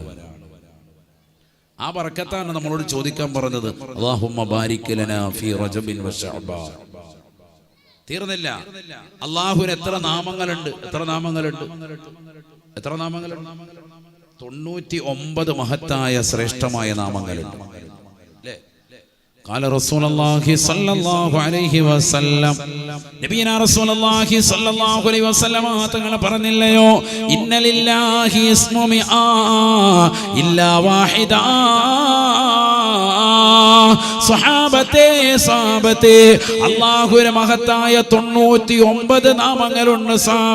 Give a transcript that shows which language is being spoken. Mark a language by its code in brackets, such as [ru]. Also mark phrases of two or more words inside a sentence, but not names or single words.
[ml] ആ ബറക്കത്താണ് നമ്മളോട് ചോദിക്കാൻ പറഞ്ഞത്. [ar] اللهم بارك لنا في رجب وشعبان. [ml] തീർന്നില്ല. അല്ലാഹുവിന് എത്ര നാമങ്ങളുണ്ട്? എത്ര നാമങ്ങളുണ്ട്? 99 മഹത്തായ ശ്രേഷ്ഠമായ നാമങ്ങളുണ്ട്. [ar] قال رسول الله صلى الله عليه وسلم نبينا رسول الله صلى الله عليه وسلم [ml] തങ്ങൾ പറഞ്ഞില്ലയോ, [ar] إن لله اسم مائة إلا واحدة. [ml] സ്വഹാബത്തെ അല്ലാഹുവിന്റെ മഹത്തായ 99 നാമങ്ങളുണ്ട് സഹാബ.